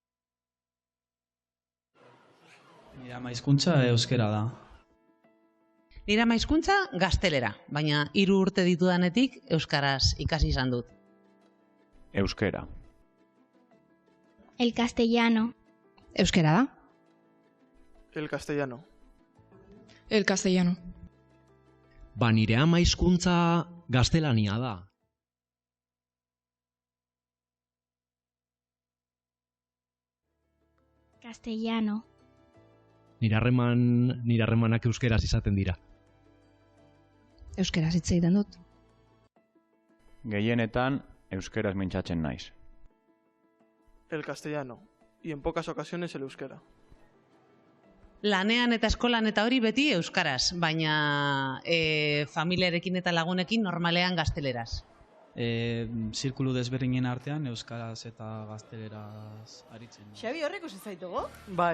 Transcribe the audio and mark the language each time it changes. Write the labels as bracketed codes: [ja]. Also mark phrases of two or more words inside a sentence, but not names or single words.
[eu] Nire ama hizkuntza euskera da. Nire ama hizkuntza gaztelera, baina 3 urte ditudanetik euskaraz ikasi izan dut. Euskera. [es] El castellano. [eu] Euskera da? [es] El castellano. El castellano. [eu] Ba, nire ama hizkuntza gaztelania da. [es] Castellano. [eu] Nire harremanak euskeraz izaten dira. Euskaraz hitz egiten dut. Gehienetan euskeraz mintzatzen naiz. [es] El castellano. Y en pocas ocasiones el euskera. [eu] Lanean eta eskolan eta hori beti euskaraz, baina familiarekin eta lagunekin normalean gazteleraz. Zirkulu desberdinen artean euskaraz eta gazteleraz aritzen. Xabi, horrek usi zaitugu? Bai.